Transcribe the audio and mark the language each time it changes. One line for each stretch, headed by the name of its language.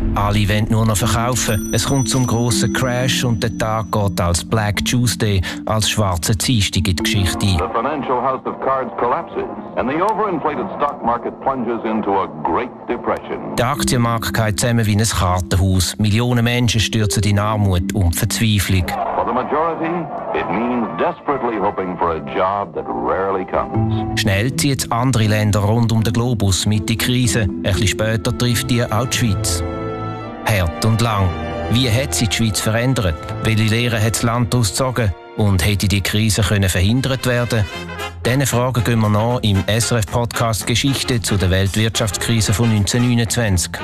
German: Alle wollen nur noch verkaufen. Es kommt zum grossen Crash und der Tag geht als Black Tuesday, als schwarzer Dienstag in die Geschichte.
English: The financial house of cards collapses and the overinflated stock market plunges into a great depression.
German: Der Aktienmarkt geht zusammen wie ein Kartenhaus. Millionen Menschen stürzen in Armut und Verzweiflung.
English: For the majority, it means desperately hoping for a job that rarely comes.
German: Schnell zieht es andere Länder rund um den Globus mit die Krise. Ein bisschen später trifft die auch die Schweiz. Hart und lang. Wie hat sich die Schweiz verändert? Welche Lehren hat das Land ausgezogen? Und hätte die Krise können verhindert werden? Diese Fragen gehen wir nach im SRF-Podcast «Geschichte zu der Weltwirtschaftskrise von 1929».